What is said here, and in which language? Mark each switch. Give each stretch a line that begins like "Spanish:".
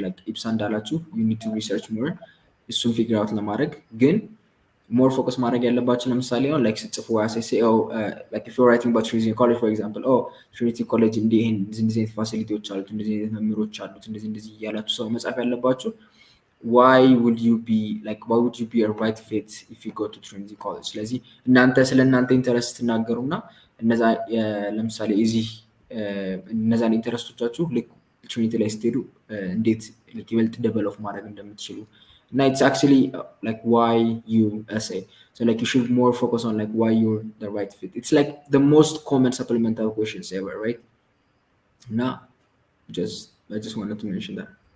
English: like ኢፕሳ እንዳላችሁ you need to research more እሱን figure out ለማድረግ ግን more focus ማድረግ ያለባችሁ ለምሳሌ አሁን like ስትጽፉ say like if you're writing about Trinity College for example, Trinity College
Amharic: እንደዚህ ፋሲሊቲዎች አሉት እንደዚህ መምህሮች አሉት እንደዚህ ያላችሁ ሰው መጻፍ ያለባችሁ
English: why would you be a right fit if you go to Trinity College.
Amharic: ስለዚህ እናንተ ስለናንተ ኢንተረስት ተናገሩና እነዛ ለምሳሌ እዚህ እነዛን ኢንተረስቶቻችሁ ትሪኒቲ ላይ ስትሄዱ እንዴት ይበልጥ ዴቨሎፕ ማድረግ እንደምትችሉ እና
English: it's actually like why you essay. so like you should more focus on like why you're the right fit. It's like the most common supplemental questions ever, right? No, I just wanted to mention that.